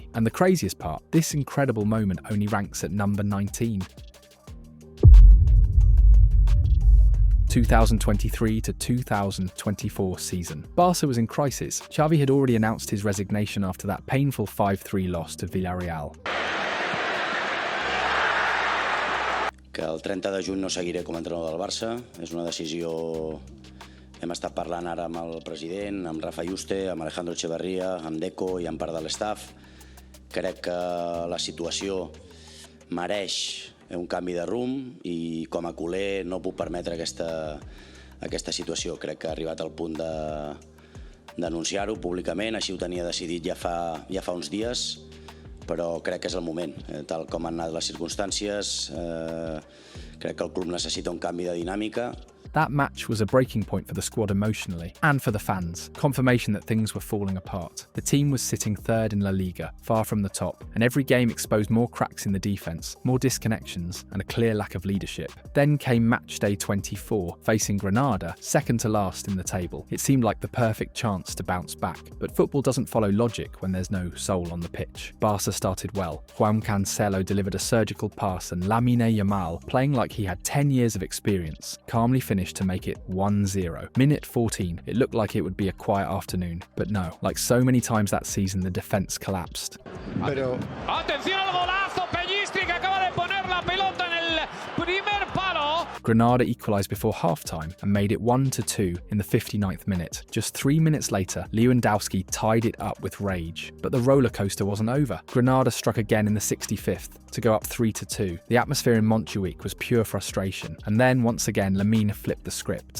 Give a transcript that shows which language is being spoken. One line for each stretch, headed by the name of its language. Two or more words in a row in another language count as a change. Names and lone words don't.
English: And the craziest part, this incredible moment only ranks at number 19. 2023 to 2024 season. Barca was in crisis. Xavi had already announced his resignation after that painful 5-3 loss to Villarreal.
Catalan: Que el 30 de juny no seguiré com a entrenador del Barça. És una decisió... Hem estat parlant ara amb el president, amb Rafa Yuste, amb Alejandro Echeverría, amb Deco i amb part de l'estaf. Crec que la situació mereix un canvi de rumb i com a culer no puc permetre aquesta situació. Crec que ha arribat al punt d'anunciar-ho públicament, així ho tenia decidit ja fa uns dies, però crec que és el moment. Tal com han anat les circumstàncies, crec que el club necessita un canvi de dinàmica.
English: That match was a breaking point for the squad emotionally and for the fans, confirmation that things were falling apart. The team was sitting third in La Liga, far from the top, and every game exposed more cracks in the defence, more disconnections, and a clear lack of leadership. Then came match day 24, facing Granada, second to last in the table. It seemed like the perfect chance to bounce back, but football doesn't follow logic when there's no soul on the pitch. Barca started well. Juan Cancelo delivered a surgical pass, and Lamine Yamal, playing like he had 10 years of experience, calmly finished to make it 1-0. Minute 14, it looked like it would be a quiet afternoon, but no, like so many times that season, the defence collapsed.
Spanish: Atención al golazo, Pellistri que acaba de poner la pelota en el primer palo.
English: Granada equalised before half-time and made it 1-2 in the 59th minute. Just 3 minutes later, Lewandowski tied it up with rage. But the roller coaster wasn't over. Granada struck again in the 65th to go up 3-2. The atmosphere in Montjuic was pure frustration. And then, once again, Lamine flipped the script.